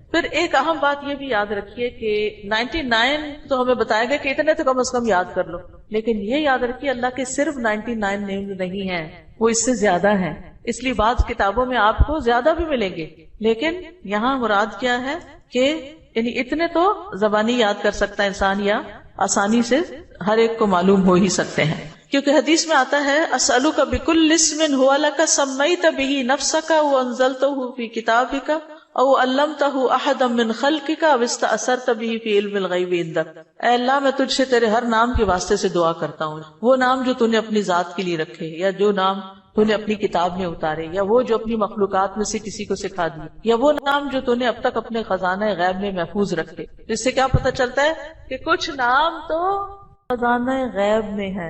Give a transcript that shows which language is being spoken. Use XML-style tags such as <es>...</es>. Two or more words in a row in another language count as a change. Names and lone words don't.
<ur>پھر ایک اہم بات یہ بھی یاد رکھیے کہ 99 تو ہمیں بتایا گیا کہ اتنے تو کم از کم یاد کر لو، لیکن یہ یاد رکھیے اللہ کے صرف 99 نیم نہیں ہیں، وہ اس سے زیادہ ہیں. اس لیے بعض کتابوں میں آپ کو زیادہ بھی ملیں گے، لیکن یہاں مراد کیا ہے کہ یعنی اتنے تو زبانی یاد کر سکتا ہے انسان یا آسانی سے ہر ایک کو معلوم ہو ہی سکتے ہیں. کیونکہ حدیث میں آتا ہے</ur> <ar>اسألک بکل اسم هو لک سمیت به نفسک وانزلته فی کتابک او علمتہ احدا من خلقک او استأثرت به فی علم الغیب عندک.</ar> <ur>اے اللہ میں تجھ سے تیرے ہر نام کے واسطے سے دعا کرتا ہوں، وہ نام جو تو نے اپنی ذات کے لیے رکھے، یا جو نام تو نے اپنی کتاب میں اتارے، یا وہ جو اپنی مخلوقات میں سے کسی کو سکھا دی، یا وہ نام جو تو نے اب تک اپنے خزانہ غیب میں محفوظ رکھے. اس سے کیا پتہ چلتا ہے کہ کچھ نام تو خزانہ غیب میں ہیں.</ur>